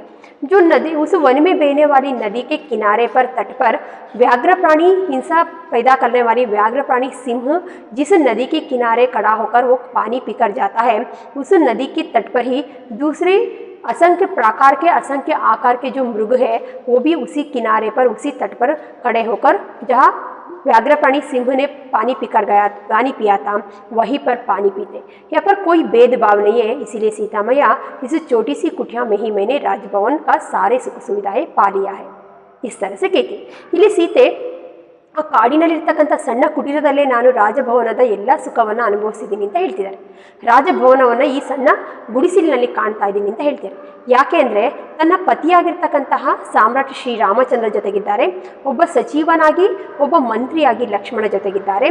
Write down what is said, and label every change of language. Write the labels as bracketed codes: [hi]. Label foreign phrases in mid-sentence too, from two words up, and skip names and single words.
[hi] जो नदी, उस वन में बहने वाली नदी के किनारे पर, तट पर व्याघ्र प्राणी, हिंसा पैदा करने वाली व्याघ्र प्राणी सिंह जिस नदी के किनारे खड़ा होकर वो पानी पीकर जाता है, उस नदी के तट पर ही दूसरे असंख्य प्रकार के, असंख्य आकार के जो मृग है, वो भी उसी किनारे पर, उसी तट पर खड़े होकर जहाँ व्याघ्र प्राणी सिंह ने पानी पीकर गया, पानी पिया था, वहीं पर पानी पीते। यहाँ पर कोई भेदभाव नहीं है, इसीलिए सीता मैया इस छोटी सी कुटिया में ही मैंने राजभवन का सारे सुख सुविधाएं पा लिया है, इस तरह से कहती। [kn] ಇಲ್ಲಿ ಸೀತೆ ಆ ಕಾಡಿನಲ್ಲಿರ್ತಕ್ಕಂಥ ಸಣ್ಣ ಕುಟೀರದಲ್ಲೇ ನಾನು ರಾಜಭವನದ ಎಲ್ಲ ಸುಖವನ್ನು ಅನುಭವಿಸಿದ್ದೀನಿ ಅಂತ ಹೇಳ್ತಿದ್ದಾರೆ. ರಾಜಭವನವನ್ನು ಈ ಸಣ್ಣ ಗುಡಿಸಿಲಿನಲ್ಲಿ ಕಾಣ್ತಾ ಇದ್ದೀನಿ ಅಂತ ಹೇಳ್ತಾರೆ. ಯಾಕೆ ಅಂದರೆ ತನ್ನ ಪತಿಯಾಗಿರ್ತಕ್ಕಂತಹ ಸಾಮ್ರಾಟ್ ಶ್ರೀರಾಮಚಂದ್ರ ಜೊತೆಗಿದ್ದಾರೆ, ಒಬ್ಬ ಸಚಿವನಾಗಿ ಒಬ್ಬ ಮಂತ್ರಿಯಾಗಿ ಲಕ್ಷ್ಮಣ ಜೊತೆಗಿದ್ದಾರೆ.